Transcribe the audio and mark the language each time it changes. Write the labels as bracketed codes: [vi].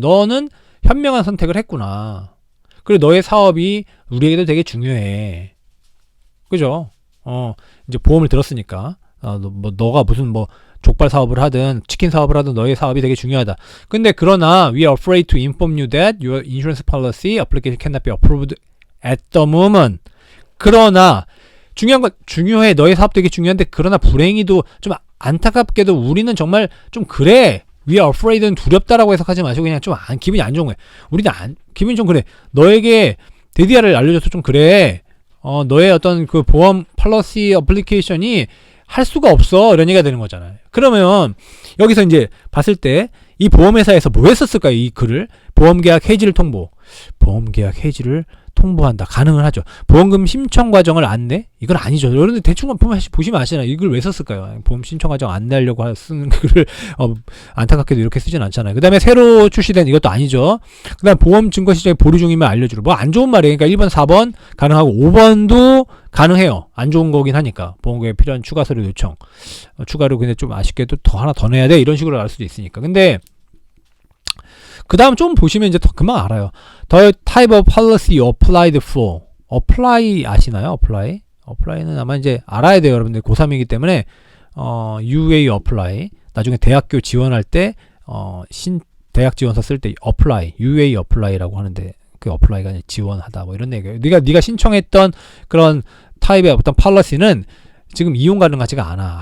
[ko] 너는 현명한 선택을 했구나. 그리고 너의 사업이 우리에게도 되게 중요해. 그죠? 이제 보험을 들었으니까. 너가 무슨 뭐 족발 사업을 하든 치킨 사업을 하든 너의 사업이 되게 중요하다. 근데 그러나 [en] we are afraid to inform you that your insurance policy application cannot be approved at the moment. [ko] 그러나 중요한 건 중요해. 너의 사업 되게 중요한데 그러나 불행히도 좀 안타깝게도 우리는 정말 좀 그래. [en] We are afraid [ko] 는 두렵다라고 해석하지 마시고 그냥 좀 기분이 안 좋은 거야. 우리는 기분이 좀 그래. 너에게 데디아를 알려줘서 좀 그래. 너의 어떤 그 보험 폴리시 어플리케이션이 할 수가 없어. 이런 얘기가 되는 거잖아요. 그러면 여기서 이제 봤을 때 이 보험회사에서 뭐 했었을까요? 이 글을 보험계약 해지를 통보. 보험계약 해지를 통보한다. 가능을 하죠. 보험금 신청 과정을 안내? 이건 아니죠. 여러분들 대충 보시면 아시잖아요. 이걸 왜 썼을까요? 보험 신청 과정 안내하려고 쓰는 글을 안타깝게도 이렇게 쓰진 않잖아요. 그 다음에 새로 출시된 이것도 아니죠. 그 다음 보험 증거 시장에 보류 중이면 알려주라. 뭐 안 좋은 말이에요. 그러니까 1번, 4번 가능하고 5번도 가능해요. 안 좋은 거긴 하니까. 보험계에 필요한 추가 서류 요청. 추가로 근데 좀 아쉽게도 하나 더 내야 돼. 이런 식으로 알 수도 있으니까. 근데 그 다음 좀 보시면 이제 더 금방 알아요. [en] The type of policy you applied for. [ko] apply 아시나요? apply는 아마 이제 알아야 돼요. 여러분들 고3이기 때문에 UA apply. 나중에 대학교 지원할 때 대학 지원서 쓸 때 apply, UA apply라고 하는데 그 apply가 이제 지원하다 뭐 이런 얘기예요. 네가 신청했던 그런 타입의 어떤 policy는 지금 이용 가능하지가 않아.